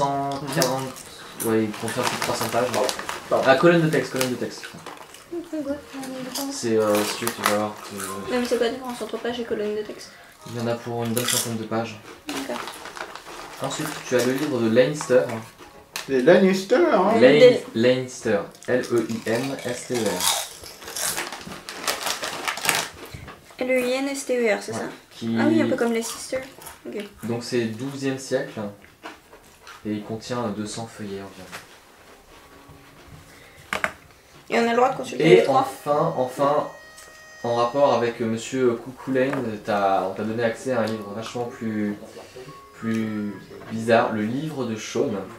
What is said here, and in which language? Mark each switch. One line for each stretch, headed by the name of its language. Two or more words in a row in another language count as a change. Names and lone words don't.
French: Ouais, il contient plus de 300 pages. Pardon. Ah, colonne de texte. C'est, si tu veux, tu vas voir. Non mais c'est quoi la différence entre page et colonne de texte? Il y en a pour une bonne centaine de pages. D'accord. Ensuite, tu as le livre de Leinster. Les Lannister, hein. Leinster. L-E-I-N-S-T-E-R. L-E-I-N-S-T-E-R, c'est Ouais. ça? Qui... Ah oui, un peu comme les Sisters. Ok. Donc c'est 12e siècle. Et il contient 200 feuillets environ. Et on a le droit de consulter les Et trois? enfin, en rapport avec Monsieur Cuchulainn, on t'a donné accès à un livre vachement plus bizarre, le livre de Shaun.